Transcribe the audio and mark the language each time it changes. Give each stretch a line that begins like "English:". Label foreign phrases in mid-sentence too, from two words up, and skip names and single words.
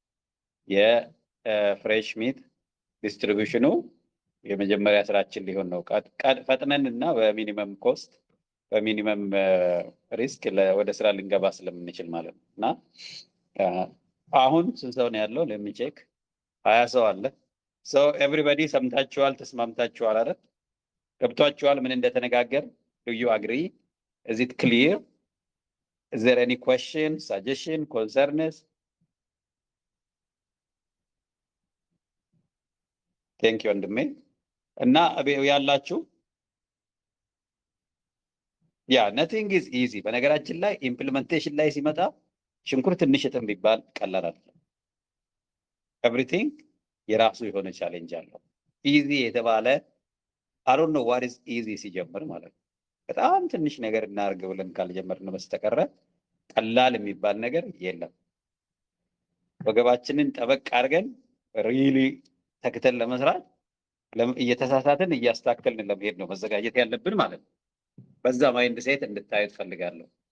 English: የfresh meat distributionኑ
Amharic: የመጀመሪያ ስራችን ሊሆን ነው። ፈጥነን እና
English: በminimum cost በminimum risk
Amharic: ወደ ስራ ልንገባ ስለምንችል ማለት ነው እና አሁን ስንት ሰው ነው ያለው? ለሚቼክ 20 ሰው አለ።
English: so everybody
Amharic: ሰምታችኋል፣ ተስማምታችኋል አይደል? ገብቷችኋል ምን እንደተነጋገር?
English: do you agree? Is it clear? Is there any question, suggestion, concerns? Thank you
Amharic: ወንድሜ እና ያላችሁ
English: nothing is easy።
Amharic: በነገራችን ላይ ኢምፕሊሜንቴሽን ላይ ሲመጣ ሽንኩርት ትንሽ እጥም ቢባል ቀላል አይደለም። ኤቭሪቲንግ የራሱ የሆነ ቻሌንጅ አለው። ኢዚ የተባለ
English: I don't know what is easy
Amharic: ሲጀምር ማለት ነው። በጣም ትንሽ ነገር እናርግ ብለን ካልጀመርን በስተቀረ ቀላል የሚባል ነገር የለም። ወገባችንን ጠበቅ አድርገን ሪሊ ተክተን ለመስራት እየተሳሳትን እያስተካከልን ለመሄድ ነው መዘጋጀት ያለብን ማለት ነው። በዛ
English: mind set
Amharic: እንድታዩት ፈልጋለሁ።